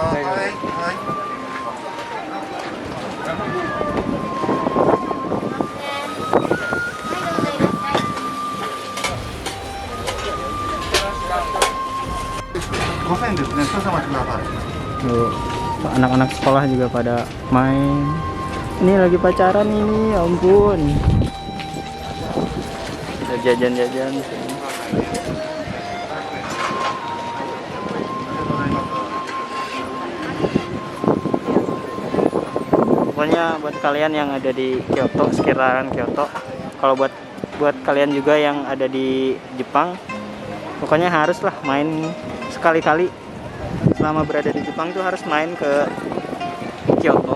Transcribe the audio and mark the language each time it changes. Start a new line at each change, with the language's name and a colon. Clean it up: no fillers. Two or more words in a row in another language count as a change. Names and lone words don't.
Japanese: はい大丈夫ですはい。5000ですね。少々お待ちください。
Indonesian: Tuh, anak-anak sekolah juga pada main. Ini lagi pacaran ini, ya ampun. Kita jajan-jajan sini. Pokoknya buat kalian yang ada di Kyoto, sekitaran Kyoto, kalau buat kalian juga yang ada di Jepang, pokoknya haruslah main sekali-kali selama berada di Jepang tuh harus main ke Kyoto.